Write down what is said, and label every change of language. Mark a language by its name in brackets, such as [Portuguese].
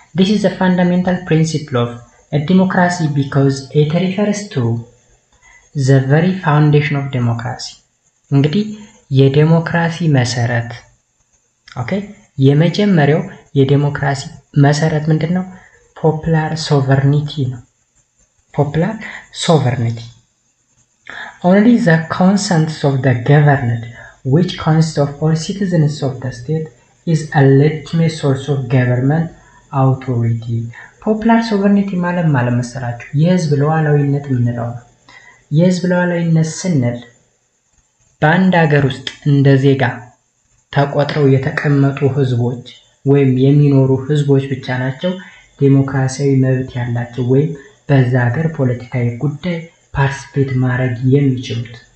[English] This is a fundamental principle of a democracy because it refers to the very foundation of democracy. [Amharic] እንግዲህ የዲሞክራሲ መሰረት የመጀመሪያው የዲሞክራሲ መሰረት ምንድነው? popular sovereignty ነው። popular sovereignty. [English] Only the consent of the governed, which consists of all citizens of the state, is a legitimate source of government authority. [Amharic] ፖፑላር ሶቨርኒቲ ማለት መሰላችሁ የህዝብ ሉዓላዊነት የምንለው ነው። የህዝብ ሉዓላዊነት ስንል በአንድ ሀገር ውስጥ እንደ ዜጋ ተቆጥረው የተቀመጡ ህዝቦች ወይም የሚኖሩ ህዝቦች ብቻ ናቸው ዴሞክራሲያዊ መብት ያላቸው ወይም በዛ ሀገር ፖለቲካዊ ጉዳይ ፓርቲሲፔት ማድረግ የሚችሉት።